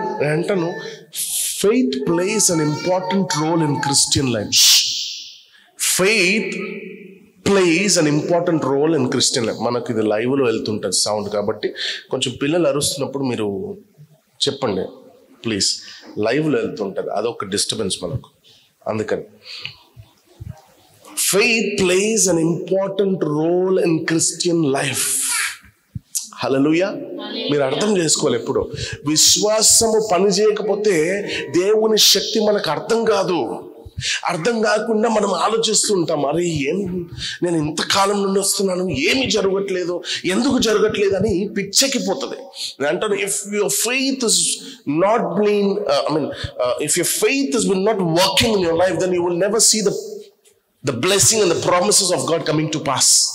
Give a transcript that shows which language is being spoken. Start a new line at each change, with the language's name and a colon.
Telugu: నేను అంటాను,
English: faith plays an important role in Christian life. Faith plays an important role in Christian life.
Telugu: మనకు ఇది లైవ్లో వెళ్తుంటుంది sound, కాబట్టి కొంచెం పిల్లలు అరుస్తున్నప్పుడు మీరు చెప్పండి ప్లీజ్. లైవ్లో వెళ్తుంటుంది, అదొక డిస్టర్బెన్స్ మనకు, అందుకని
English: Faith plays an important role in Christian life.
Telugu: హల్లెలూయా. మీరు అర్థం చేసుకోవాలి, ఎప్పుడు విశ్వాసము పని చేయకపోతే దేవుని శక్తి మనకు అర్థం కాదు. అర్థం కాకుండా మనం ఆలోచిస్తూ ఉంటాం, అరే ఏం నేను ఇంతకాలం నుండి వస్తున్నాను, ఏమి జరగట్లేదు, ఎందుకు జరగట్లేదు అని పిచ్చెక్కిపోతుంది. నేను అంటాను,
English: If your faith is not been if your faith is not working in your life, then you will never see the blessing and the promises of God coming to pass.